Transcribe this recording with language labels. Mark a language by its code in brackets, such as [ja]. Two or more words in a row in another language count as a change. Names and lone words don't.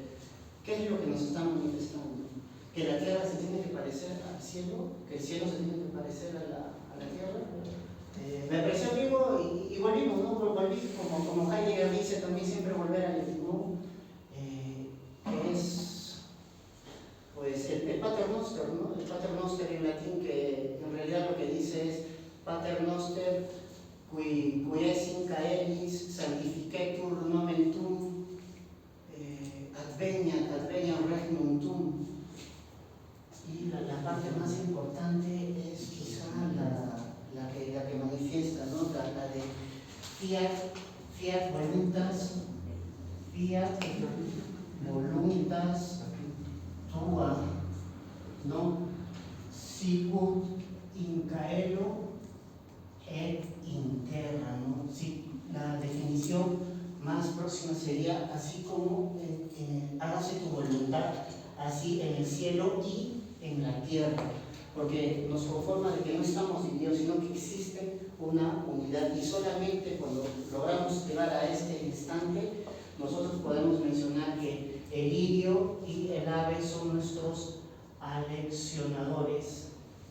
[es] ¿Qué es lo que nos está manifestando? Que la tierra se tiene que parecer al cielo, que el cielo se tiene que parecer a la tierra. Me pareció vivo y volvimos, ¿no? Volví, como Heidegger dice, también siempre volver al etimón, que es pues el [la] Pater Noster, [es] ¿no? [la] El Pater Noster [es] en latín, que en realidad lo que dice es [la] Pater Noster qui es in caelis sanctificetur nomen tuum adveniat regnum tuum. [es] Y la parte más importante es quizá la que manifiesta, ¿no? La de [la] fiat voluntas tua, [es] ¿no? [la] Sicut in caelo et in terra, [es] ¿no? Sí, la definición más próxima sería así como hágase tu voluntad, así en el cielo y en la tierra, porque nos conforma de que no estamos divididos, sino que existe una unidad, y solamente cuando logramos llegar a este instante, nosotros podemos mencionar que el lirio y el ave son nuestros aleccionadores,